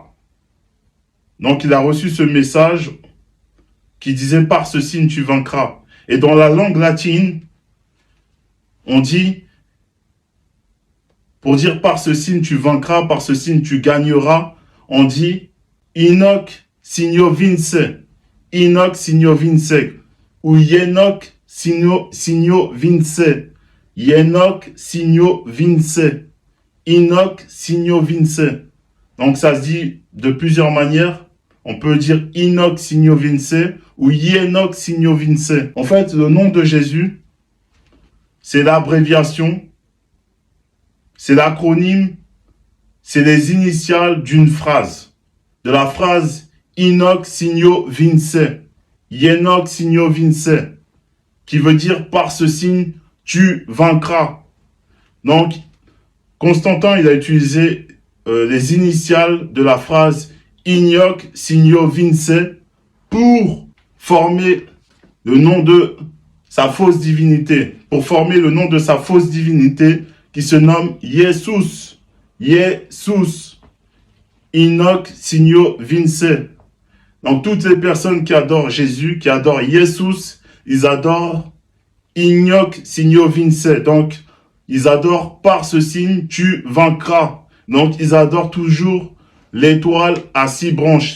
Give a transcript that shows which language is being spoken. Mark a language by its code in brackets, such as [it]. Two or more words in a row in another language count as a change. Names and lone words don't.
[fr] Donc il a reçu ce message qui disait « Par ce signe, tu vaincras ». Et dans la langue latine, on dit, pour dire par ce signe tu vaincras, par ce signe tu gagneras, on dit [la] Inoc signo vince, Inoc signo vince, [fr] ou [la] Yenok signo vince, Yenok signo vince, Inoc signo vince. [fr] Donc ça se dit de plusieurs manières. On peut dire [la] Inoc signo vince [fr] ou [la] Yenok signo vince. [fr] En fait, le nom de Jésus, c'est l'abréviation, c'est l'acronyme, c'est les initiales d'une phrase. De la phrase [la] Inoc signo vince, Yenok signo vince, [fr] qui veut dire par ce signe, tu vaincras. Donc, Constantin, il a utilisé les initiales de la phrase [la] Inoc signo vince [fr] pour former le nom de sa fausse divinité, pour former le nom de sa fausse divinité qui se nomme Jesus. [la] Jesus. Inoc signo vince. [fr] Donc toutes les personnes qui adorent Jésus, qui adorent Jesus, ils adorent [la] Inoc signo vince. [fr] Donc ils adorent par ce signe, tu vaincras. Donc ils adorent toujours l'étoile à 6 branches.